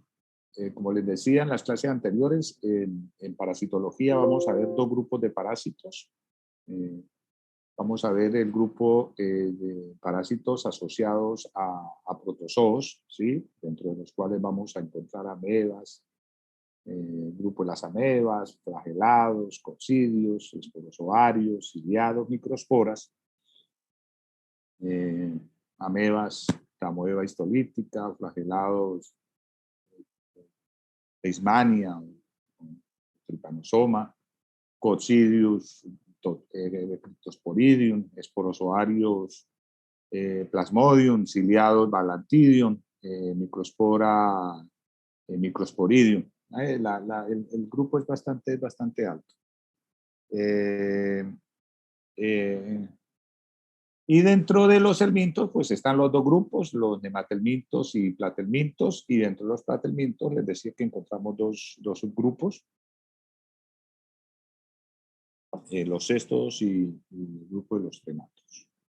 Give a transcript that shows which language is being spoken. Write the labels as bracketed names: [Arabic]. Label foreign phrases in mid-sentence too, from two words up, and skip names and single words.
[Spanish] Como les decía en las clases anteriores, en parasitología vamos a ver dos grupos de parásitos. Vamos a ver el grupo de parásitos asociados a protozoos, ¿sí? Dentro de los cuales vamos a encontrar amebas, el grupo de las amebas, flagelados, coccidios, esporozoarios, ciliados, microsporas, amebas, tramoeba histolítica, flagelados, leishmania, trypanosoma, coccidius, cryptosporidium, esporozoarios, plasmodium, ciliados, balantidium, microspora, microsporidium. El grupo es bastante alto. Y dentro de los helmintos, pues están los dos grupos, los nematelmintos y platelmintos, y dentro de los platelmintos les decía que encontramos dos subgrupos, los cestos y el grupo de los trematos.